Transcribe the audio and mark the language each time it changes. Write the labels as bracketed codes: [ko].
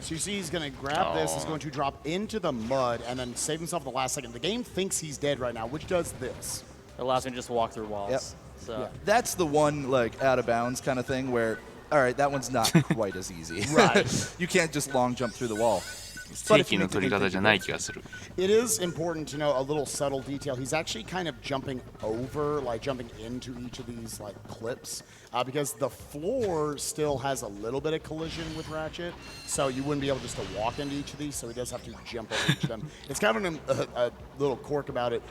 [en] So you see he's going to grab this, he's going to drop into the mud, and then save himself at the last second. The game thinks he's dead right now, which does this. It allows me to just walk through walls. Yep. So. Yeah. That's the one, like, out of bounds kind of thing where, all right, that one's not quite as easy. Right. You can't just long jump through the wall. [ja] 正規の取り方じゃない気がする。 [en] It is important to know a little subtle detail. He's actually kind of jumping over, like jumping into each of these like clips, because the floor still has a little bit of collision with Ratchet, so you wouldn't be able just to walk into each of these. So he does have to jump over each of them. It's kind of a little quirk about it.